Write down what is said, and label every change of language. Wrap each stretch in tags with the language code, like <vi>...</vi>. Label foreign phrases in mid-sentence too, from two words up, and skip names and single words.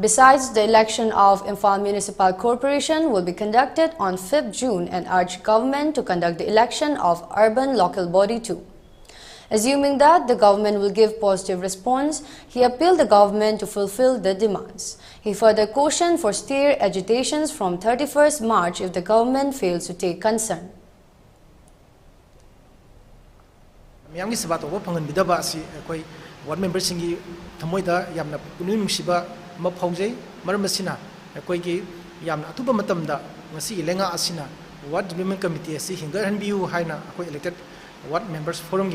<en>Besides, the election of Imphal Municipal Corporation will be conducted on 5th June and urged government to conduct the election of Urban Local Body too. Assuming that the government will give positive response, he appealed the government to fulfill the demands. He further cautioned for steer agitations from 31st March if the government fails to take concern.</en> <mni>ꯃꯌꯥꯝꯒꯤ ꯁꯦꯕꯥ ꯇꯧꯕ ꯐꯪꯍꯟꯕꯤꯗꯕ ꯑꯁꯤ ꯑꯩꯈꯣꯏ</mni> <en>ward members</en> <mni>ꯊꯃꯣꯏꯗ ꯌꯥꯝꯅ ꯄꯨꯛꯅꯤꯡ ꯅꯨꯡꯁꯤꯕ ꯑꯃ ꯐꯥꯎꯖꯩ ꯃꯔꯝ ꯑꯁꯤꯅ ꯑꯩꯈꯣꯏꯒꯤ ꯌꯥꯝꯅ ꯑꯊꯨꯕ ꯃꯇꯝꯗ ꯉꯁꯤꯒꯤ ꯂꯩꯉꯥꯛ ꯑꯁꯤꯅ</mni> <en>ward development committee</en> <mni>ꯑꯁꯤ ꯍꯦꯟꯒꯠꯍꯟꯕꯤꯌꯨ ꯍꯥꯏꯅ ꯑꯩꯈꯣꯏ</mni> <en>elected ward members</en> <mni>ꯐꯣꯔꯝꯒꯤ</mni>